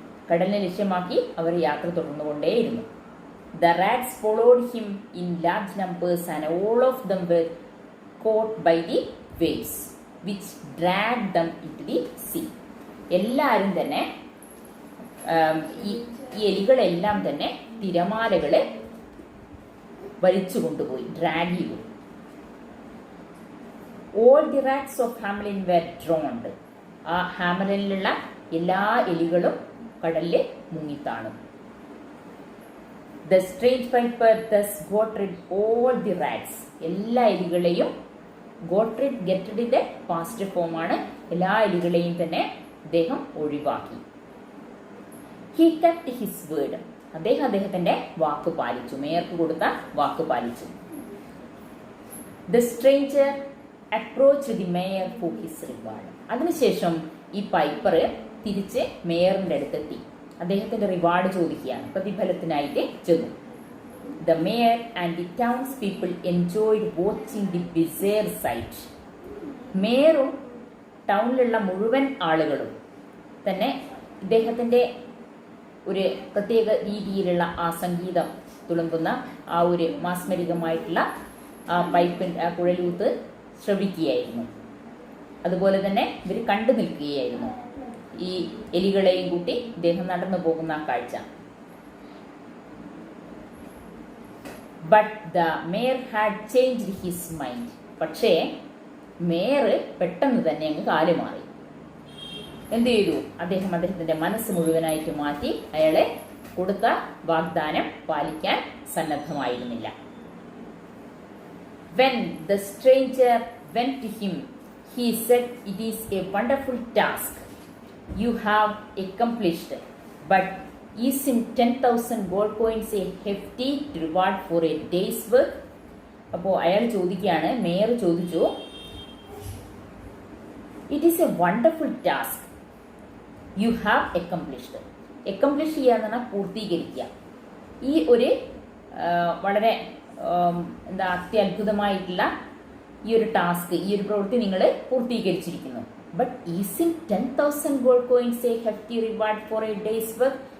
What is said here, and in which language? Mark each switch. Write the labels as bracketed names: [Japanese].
[Malayalam] കടലിനെ ലക്ഷ്യമാക്കി അവർ യാത്ര തുടർന്നുകൊണ്ടേയിരുന്നു. [English] The rats followed him in large numbers and all of them were caught by the waves which dragged them into the sea. [Malayalam] എല്ലാവരും തന്നെ ഈ എലികളെല്ലാം തന്നെ തിരമാലകളെ വലിച്ചു കൊണ്ടുപോയി, ഡ്രാഗ് ചെയ്തു. [English] All the rats of Hamelin were drowned. [Malayalam] ആ ഹാമലിനിലുള്ള എല്ലാ എലികളും കടലിൽ മുങ്ങിത്താണു. [English] The strange piper thus got rid all the rats. [Malayalam] എല്ലാ എലികളെയും [English] got rid, get rid [Malayalam] ന്റെ പാസ്റ്റ് ഫോമാണ്. എല്ലാ എലികളെയും തന്നെ അദ്ദേഹം ഒഴിവാക്കി. [English] He kept his word. [Malayalam] അദ്ദേഹത്തിന്റെ വാക്ക് പാലിച്ചു, മേയർക്ക് കൊടുത്ത വാക്ക് പാലിച്ചു. [English] The stranger approached the mayor for his reward. [Malayalam] അതിനുശേഷം ഈ പൈപ്പർ തിരിച്ച് മേയറിന്റെ അടുത്തെത്തി അദ്ദേഹത്തിന്റെ റിവാർഡ് ചോദിക്കുകയാണ്, പ്രതിഫലത്തിനായിട്ട് ചെന്നു. [English] The mayor and the townspeople enjoyed watching the bizarre sight. [Malayalam] മേയറും ടൗണിലുള്ള മുഴുവൻ ആളുകളും തന്നെ ഇദ്ദേഹത്തിന്റെ ഒരു പ്രത്യേക രീതിയിലുള്ള ആ സംഗീതം തുളുമ്പുന്ന ആ ഒരു മാസ്മരികമായിട്ടുള്ള ആ കുഴലൂത്ത് ശ്രവിക്കുകയായിരുന്നു. അതുപോലെ തന്നെ ഇവർ കണ്ടു നിൽക്കുകയായിരുന്നു ഈ എലികളെയും കൂട്ടി ഇദ്ദേഹം നടന്നു പോകുന്ന ആ കാഴ്ച. [English] But the mayor had changed his mind. [Malayalam] പക്ഷേ മേയർ പെട്ടെന്ന് തന്നെ അങ്ങ് കാലുമാറി. എന്ത് ചെയ്തു? അദ്ദേഹത്തിന്റെ മനസ്സ് മുഴുവനായിട്ട് മാറ്റി അയാളെ കൊടുത്ത വാഗ്ദാനം പാലിക്കാൻ സന്നദ്ധമായിരുന്നില്ല. [English] When the stranger went to him, he said, "It is a wonderful task you have accomplished, but isn't 10,000 gold coins a hefty reward for a day's work?" [Malayalam] അപ്പോൾ അയാൾ ചോദിക്കുകയാണ്, മേയർ ചോദിച്ചു, [English] "It is a wonderful task you have accomplished." [Malayalam] Accomplish ചെയ്യുക എന്ന് പറഞ്ഞാൽ പൂർത്തീകരിക്കുക. ഈ ഒരു വളരെ അത്യത്ഭുതമായിട്ടുള്ള ഈ ഒരു ടാസ്ക്, ഈ ഒരു പ്രവൃത്തി നിങ്ങൾ പൂർത്തീകരിച്ചിരിക്കുന്നു. [English] But isn't 10,000 gold coins a hefty reward for a day's work?